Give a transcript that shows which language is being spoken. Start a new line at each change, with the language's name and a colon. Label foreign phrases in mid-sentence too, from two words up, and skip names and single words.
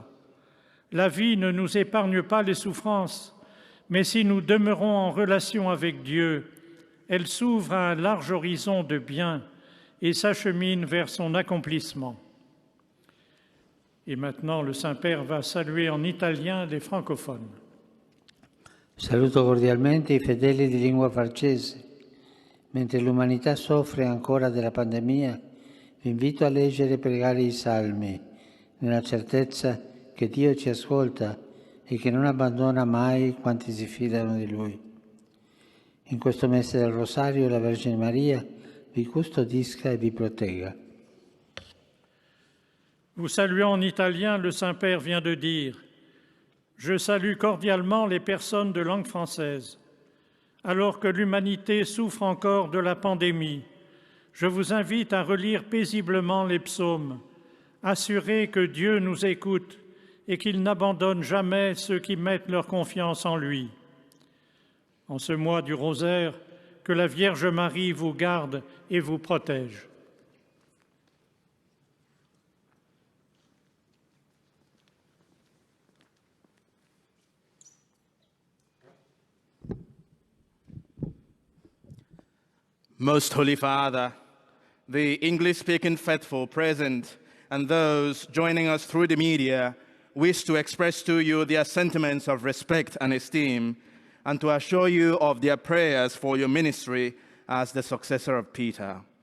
French: La vie ne nous épargne pas les souffrances, mais si nous demeurons en relation avec Dieu, elle s'ouvre à un large horizon de bien et s'achemine vers son accomplissement. Et maintenant, le Saint-Père va saluer en italien les francophones.
Italian: Saluto cordialmente i fedeli di lingua francese. Mentre l'umanità soffre ancora della pandemia, vi invito a leggere e pregare i Salmi, nella certezza che Dio ci ascolta e che non abbandona mai quanti si fidano di Lui. In questo mese del Rosario la Vergine Maria vi custodisca e vi protegga.
French: Vous saluant en italien, le Saint-Père vient de dire « Je salue cordialement les personnes de langue française. Alors que l'humanité souffre encore de la pandémie, je vous invite à relire paisiblement les psaumes, assurés que Dieu nous écoute et qu'il n'abandonne jamais ceux qui mettent leur confiance en lui. En ce mois du Rosaire, que la Vierge Marie vous garde et vous protège.
English: Most Holy Father, the English-speaking faithful present and those joining us through the media wish to express to you their sentiments of respect and esteem and to assure you of their prayers for your ministry as the successor of Peter.